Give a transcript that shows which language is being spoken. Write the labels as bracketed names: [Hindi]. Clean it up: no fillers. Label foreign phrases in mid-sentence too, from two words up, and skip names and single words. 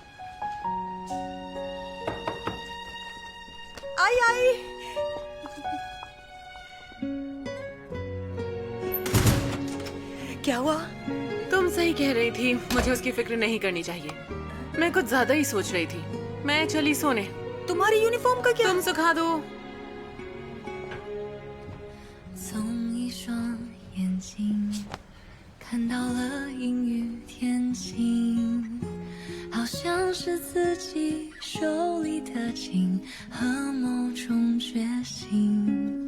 [Hindi] आई आई। क्या हुआ? तुम सही कह रही थी, मुझे उसकी फिक्र नहीं करनी चाहिए। मैं कुछ ज्यादा ही सोच रही थी। मैं चली सोने। तुम्हारी यूनिफॉर्म का क्या? तुम सुखा दो। [Chinese] 从一双眼睛看到了阴雨天晴，好像是自己手里的琴和某种决心。